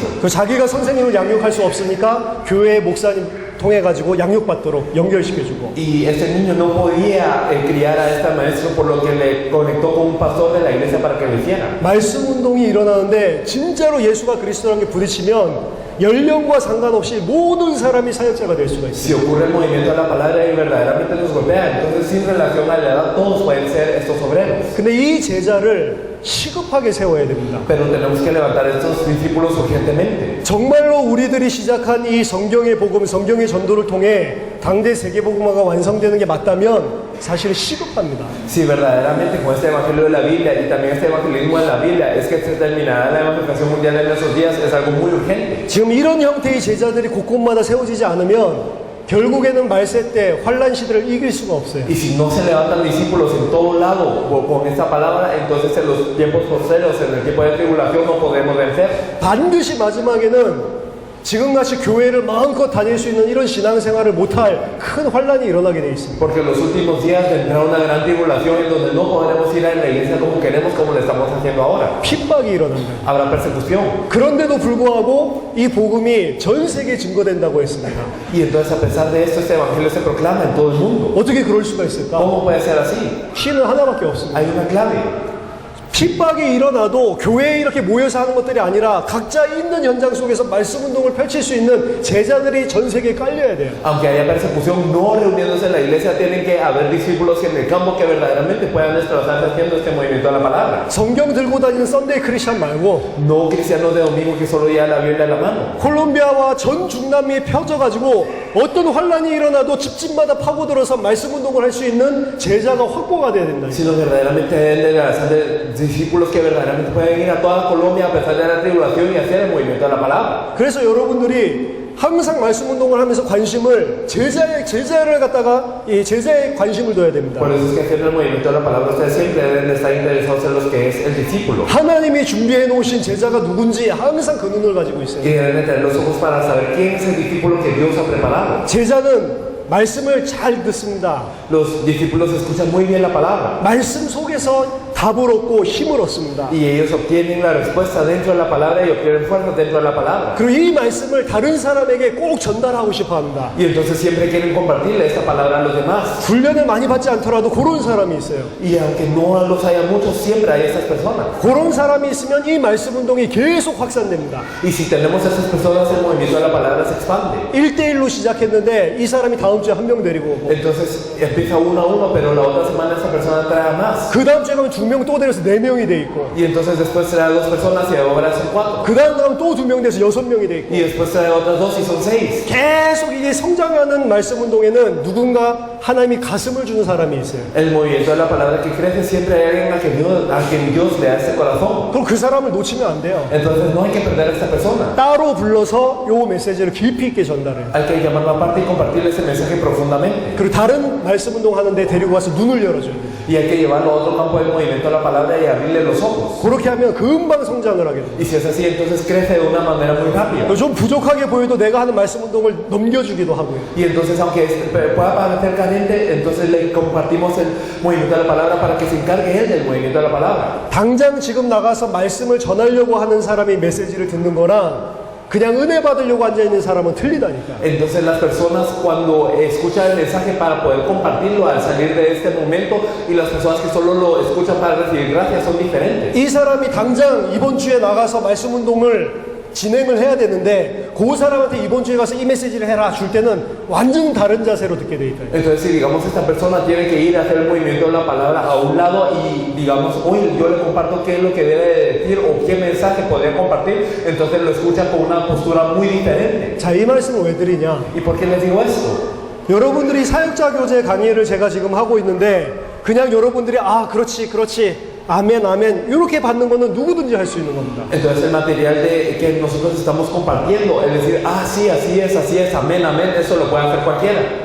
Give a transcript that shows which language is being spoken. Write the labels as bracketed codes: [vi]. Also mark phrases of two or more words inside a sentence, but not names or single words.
[ko] 그 자기가 선생님을 양육할 수 없으니까 교회 목사님 통해 가지고 양육받도록 연결시켜주고. [es] Y este niño no podía criar a este maestro, por lo que le conectó con un pastor de la iglesia para que lo hiciera. [ko] 말씀 운동이 일어나는데 진짜로 예수가 그리스도라는 게 부딪히면 연령과 상관없이 모든 사람이 사역자가 될 수가 [es] Si [ko] 있어요. [es] ocurre el movimiento de la palabra y verdaderamente nos golpea, entonces sin relación a la edad todos pueden ser estos obreros. [ko] 근데 이 제자를 시급하게 세워야 됩니다. [es] Pero tenemos que levantar estos discípulos urgentemente. [ko] 정말로 우리들이 시작한 이 성경의 복음, 성경의 전도를 통해 당대 세계복음화가 완성되는 게 맞다면 사실 시급합니다. [es] Si verdaderamente con este evangelio de la Biblia y también este evangelismo de la Biblia es que se terminará la evangelización mundial en esos días, es algo muy urgente. [ko] 지금 이런 형태의 제자들이 곳곳마다 세워지지 않으면 결국에는 말세 때 환란 시대를 이길 수가 없어요. [es] Y si no se levantan discípulos en todo lado con esta palabra, entonces en los tiempos postreros, en el tiempo de tribulación, no podemos vencer. [ko] 반드시 마지막에는 지금같이 교회를 마음껏 다닐 수 있는 이런 신앙생활을 못할 큰 환란이 일어나게 돼 있습니다. [es] Porque en los últimos días vendrá una gran tribulación en donde no podremos ir a la iglesia como queremos, como lo estamos haciendo ahora. [ko] 핍박이 일어난다. [es] Habrá persecución. [ko] 그런데도 불구하고 이 복음이 전 세계에 증거된다고 했습니다. [es] Y entonces a pesar de esto, este evangelio se proclama en todo el mundo. [ko] 어떻게 그럴 수가 있을까? [es] ¿Cómo puede ser así? [ko] 신은 하나밖에 없습니다. [es] Hay una clave. [ko] 핍박이 일어나도 교회에 이렇게 모여서 하는 것들이 아니라 각자 있는 현장 속에서 말씀 운동을 펼칠 수 있는 제자들이 전 세계에 깔려야 돼요. [es] Aunque haya persecución, no reuniéndose en la iglesia, tienen que haber discípulos en el campo que verdaderamente puedan desplazarse haciendo este movimiento de la palabra. [ko] 성경 들고 다니는 [en] Sunday Christian [ko] 말고 [es] No cristianos de domingo que solo llevan la Biblia en la mano. [ko] 콜롬비아와 전 중남미에 펴져가지고 어떤 환란이 일어나도 집집마다 파고들어서 말씀 운동을 할 수 있는 제자가 확보가 돼야 된다. [es] Sino verdaderamente de la discípulos que verdaderamente pueden ir a toda Colombia a pesar de la tribulación y hacer el movimiento de la palabra. [ko] 그래서 여러분들이 항상 말씀 운동을 하면서 관심을 제자를 갖다가 이 제자에 관심을 둬야 됩니다. [es] Por eso es que haciendo el movimiento de la palabra ustedes siempre deben de estar interesados en lo que es el discípulo. [ko] 하나님이 준비해 놓으신 제자가 누군지 항상 그 눈을 가지고 있어요. [es] Y deben de tener los ojos para saber quién es el discípulo que Dios ha preparado. [ko] 제자는 말씀을 잘 듣습니다. [es] Los discípulos escuchan muy bien la palabra [ko] 말씀 속에서 답을 얻고 힘을 얻습니다. [es] y ellos obtienen la respuesta dentro de la palabra y obtienen fuerza dentro de la palabra. [ko] 그리고 이 말씀을 다른 사람에게 꼭 전달하고 싶어 합니다. [es] Y entonces siempre quieren compartirle esta palabra a los demás. [ko] 훈련을 많이 받지 않더라도 그런 사람이 있어요. [es] Y aunque no los haya muchos, siempre hay estas personas. [ko] 그런 사람이 있으면 이 말씀 운동이 계속 확산됩니다. [es] Y si tenemos a estas personas, el movimiento de la palabra se expande. [ko] 1대1로 시작했는데 이 사람이 다음 주에 한 명 데리고 오고 [es] Entonces empieza uno a uno, pero la otra semana esta persona trae a más. [ko] 그 다음 주에 가면 2명 또 데려서 4명이 돼 있고 [es] Y entonces después trae a 2 personas y ahora son 4. [ko] 그 다음 가면 또 2명 돼서 6명이 돼 있고 [es] Y después trae a otras 2 y son 6. [ko] 계속 이게 성장하는 말씀 운동에는 누군가 하나님이 가슴을 주는 사람이 있어요. [es] El movimiento de la palabra que crece siempre hay alguien a quien Dios le da ese corazón. [ko] 그럼 그 사람을 놓치면 안 돼요. [es] Entonces no hay que perder a esta persona. [ko] 따로 불러서 요 메시지를 깊이 있게 전달해요. [es] Hay que llamarlo aparte y compartirle ese mensaje profundamente. [ko] 그리고 다른 말씀 운동 하는데 데리고 와서 눈을 열어줘야 돼요. [es] Y hay que llevarlo a otro campo del movimiento de la palabra y abrirle los ojos. [ko] 그렇게 하면 금방 성장을 하게 돼요. [es] Y si es así, entonces crece de una manera muy rápida. [ko] 좀 부족하게 보여도 내가 하는 말씀 운동을 넘겨주기도 ha고요. [es] Y entonces, aunque pueda parecer carente, entonces le compartimos el movimiento de la palabra para que se encargue él del movimiento de la palabra. [ko] 당장 지금 나가서 말씀을 전하려고 하는 사람이 메시지를 듣는 거랑 그냥 은혜 받으려고 앉아있는 사람은 틀리다니까. [es] Entonces las personas cuando escuchan el mensaje para poder compartirlo al salir de este momento y las personas que solo lo escuchan para recibir gracias son diferentes. [ko] 이 사람이 당장 이번 주에 나가서 말씀 운동을 진행을 해야 되는데 그 사람한테 이번 주에 가서 이 메시지를 해라 줄 때는 완전 다른 자세로 듣게 돼 있다. [es] Entonces si digamos esta persona tiene que ir a hacer el movimiento de la palabra a un lado y digamos hoy yo le comparto qué es lo que debe decir o qué mensaje podría compartir, entonces lo escuchan con una postura muy diferente. [ko] 자, 이 말씀을 왜 드리냐? [es] ¿Y por qué les digo esto? [ko] 여러분들이 사역자 교제 강의를 제가 지금 하고 있는데 그냥 여러분들이 아 그렇지 아멘 아멘 이렇게 받는 거는 누구든지 할 수 있는 겁니다. [es] Entonces el material que nosotros estamos compartiendo, es decir, ah sí, así es, amén, amén, eso lo puede hacer cualquiera.